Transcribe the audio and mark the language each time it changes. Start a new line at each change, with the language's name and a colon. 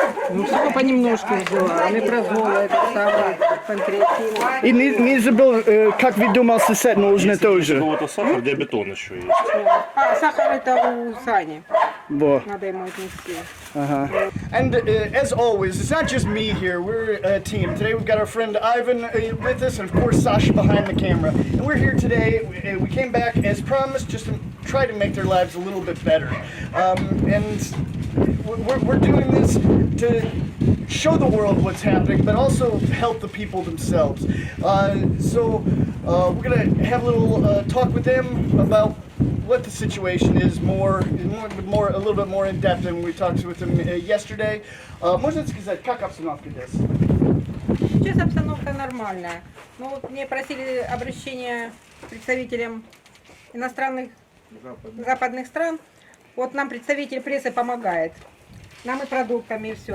Russian: Ну, всего понемножку взяла. Омепразола, это самое, панкреатин. И не забыл, как вы думал, сосед нужно тоже. Какого-то сахар, диабетон еще есть. А сахар это у Сани. Во. Надо ему отнести.
English: And as always, it's not just me here, we're a team. Today we've got our friend Ivan with us, and of course Sasha behind the camera. And we're here today, we came back as promised, just to try to make their lives a little bit better. And we're doing this to show the world what's happening, but also help the people themselves. So we're gonna have a little talk with them about what the situation is a little bit more in depth than we talked with them yesterday.
Russian: Можно сказать, как обстановка здесь? Сейчас обстановка нормальная. Ну вот мне просили обращения представителям иностранных западных стран. Вот нам представитель прессы помогает. Нам и продуктами, и все.